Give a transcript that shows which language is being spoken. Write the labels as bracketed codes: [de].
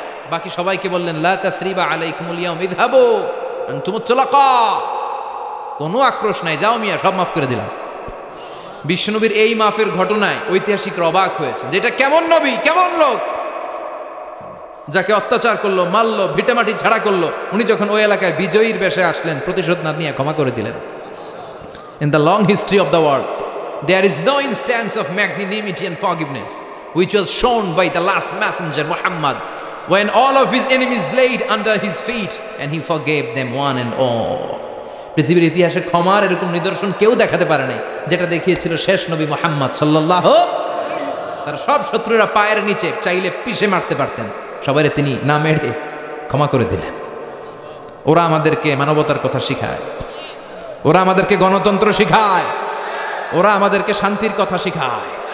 [bn] বাকি সবাইকে বললেন [ar] লা তাসরিবা আলাইকুমুল ইয়াউম ইযহাবু আনতুমুত তুলাকা, [bn] কোনো আক্রোশ নাই, যাও মিয়া, সব মাফ করে দিলাম। বিশ্বনবীর এই মাফের ঘটনায় ঐতিহাসিকরা অবাক হয়েছে, যেটা কেমন নবী, কেমন লোক, যাকে অত্যাচার করলো, মারলো, ভিটামাটি ছাড়া করলো, উনি যখন ওই এলাকায় বিজয়ীর বেশে আসলেন, প্রতিশোধ না নিয়ে ক্ষমা করে দিলেন। [en] In the long history of the world, there is no instance of magnanimity and forgiveness which was shown by the last messenger Muhammad, when all of his enemies laid under his feet and he forgave them one and all. [bn] পৃথিবীর ইতিহাসে ক্ষমার এরকম নিদর্শন কেউ দেখাতে পারে নাই, যেটা দেখিয়েছিল শেষ নবী মুহাম্মদ সাল্লাল্লাহু। তার সব শত্রুরা পায়ের নিচে চাইলে পিষে মারতে পারতেন, সবাইরে তিনি না মেরে ক্ষমা করে দিলেন। ওরা আমাদেরকে মানবতার কথা শিখায়, ওরা আমাদেরকে গণতন্ত্র শিখায়, ওরা আমাদেরকে শান্তির কথা শিখায়।